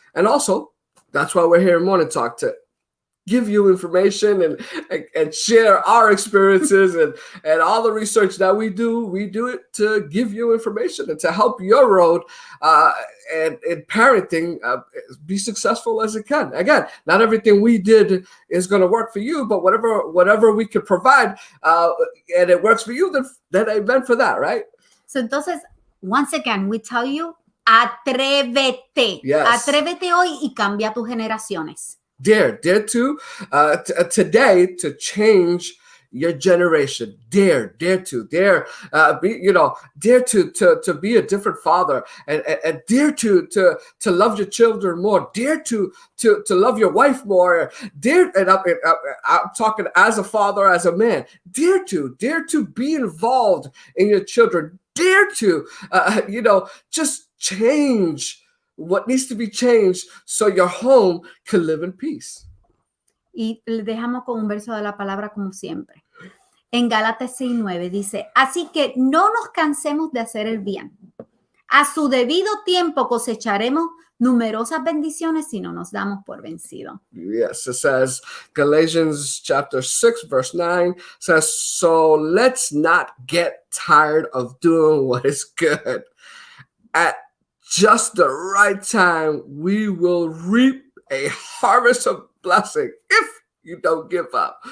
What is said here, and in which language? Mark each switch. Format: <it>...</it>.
<en>And also, that's why we're here in Morning Talk, to give you information and share our experiences and all the research that we do it to give you information and to help your road and in parenting be successful as it can. Again, not everything we did is going to work for you, but whatever we could provide and it works for you, then amen for that, right? So entonces, once again, we tell you, atrévete. Yes.</en> <es>Atrévete hoy y cambia tus generaciones.</es> <en>Dare to today to change your generation. Dare to be, dare to be a different father and dare to love your children more. Dare to love your wife more. Dare, and I'm talking as a father, as a man. Dare to be involved in your children. Dare to, just change what needs to be changed so your home can live in peace.</en> <es>Y le dejamos con un verso de la palabra como siempre. En Gálatas 6:9 dice, así que no nos cansemos de hacer el bien. A su debido tiempo cosecharemos numerosas bendiciones si no nos damos por vencidos.</es> <en>Yes, it says, Galatians chapter 6, verse 9 says, so let's not get tired of doing what is good. At just the right time, we will reap a harvest of blessing if you don't give up.</en>